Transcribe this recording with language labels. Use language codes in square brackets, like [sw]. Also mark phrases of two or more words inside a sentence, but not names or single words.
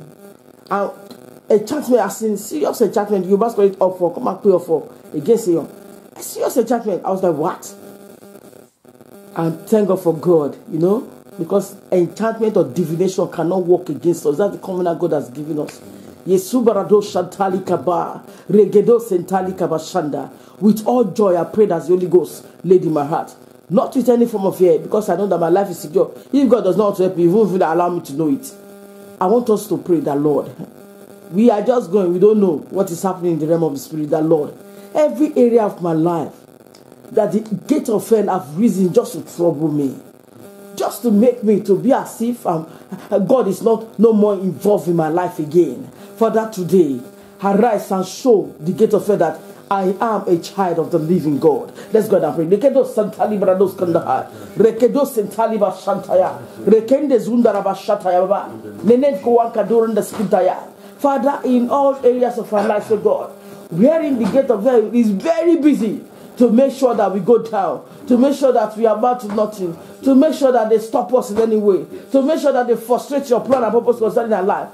[en] And enchantment, as in serious enchantment, you must call it up for, come and pray for against you. A serious enchantment. I was like, what? And thank God for God, you know, because enchantment or divination cannot work against us. That's the covenant God has given us. Yesubarado shantali kaba, regedo sentali kabashanda. With all joy, I prayed as the Holy Ghost laid in my heart. Not with any form of fear, because I know that my life is secure. If God does not want to help me, He won't really allow me to know it. I want us to pray that, Lord, we are just going, we don't know what is happening in the realm of the Spirit, that, Lord, every area of my life, that the gate of hell have risen just to trouble me, just to make me to be as if God is no more involved in my life again. Father, today, arise and show the gate of hell that I am a child of the living God. Let's go and pray. Rekedo santali brados kandahar. Rekedo santali ba shantaya. Rekende zundara ba shataya baba. Nenen kuwanka during the skintaya. Father, in all areas of our lives, oh God, wherein the gate of hell is very busy to make sure that we go down, to make sure that we amount to nothing, to make sure that they stop us in any way, to make sure that they frustrate your plan and purpose concerning our life.